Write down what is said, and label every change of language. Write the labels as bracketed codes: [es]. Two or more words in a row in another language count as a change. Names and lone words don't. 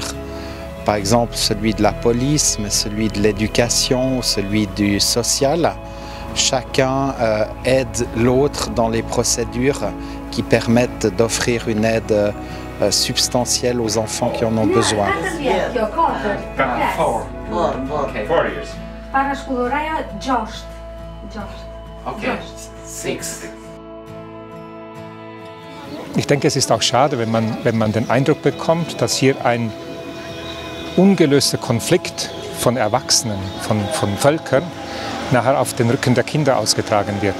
[fr] Par exemple, celui de la police, mais celui de l'éducation, celui du social. Chacun aide l'autre dans les procédures qui permettent d'offrir une aide substantielle aux enfants qui en ont besoin. [en] 4 years. Okay. 6. [de] Ich denke, es ist auch schade, wenn man den Eindruck bekommt, dass hier ein ungelöster Konflikt von Erwachsenen, von Völkern, nachher auf den Rücken der Kinder ausgetragen wird.